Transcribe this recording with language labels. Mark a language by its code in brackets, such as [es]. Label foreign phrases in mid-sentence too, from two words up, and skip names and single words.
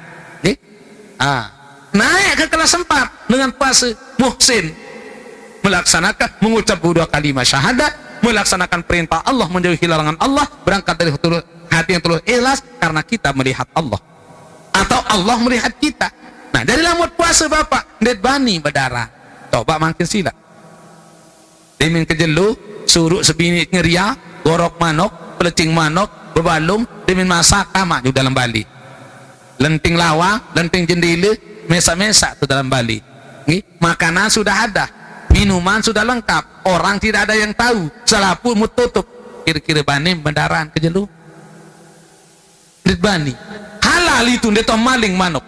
[id] Naik ke kelas 4 dengan puasa, muhsin, melaksanakan, mengucap 2 kalimat syahadat, melaksanakan perintah Allah, menjauhi larangan Allah, berangkat dari hati yang tulus ikhlas karena kita melihat Allah atau Allah melihat kita. [sas] Nah, dari lamun puasa Bapak ndet bani berdarah, coba makin sila demin kejelu suruh sebini ngeria gorok manok, pelecing manok, bebalung demin masak tamak di dalam Bali, lenting lawang, lenting jendela, mesa-mesa itu dalam Bali. [id] Makanan sudah ada, minuman sudah lengkap, orang tidak ada yang tahu, selaput mututup, kira-kira [sas] bani berdarah kejelu bani [id] halal itu [sas] ndeto maling manok.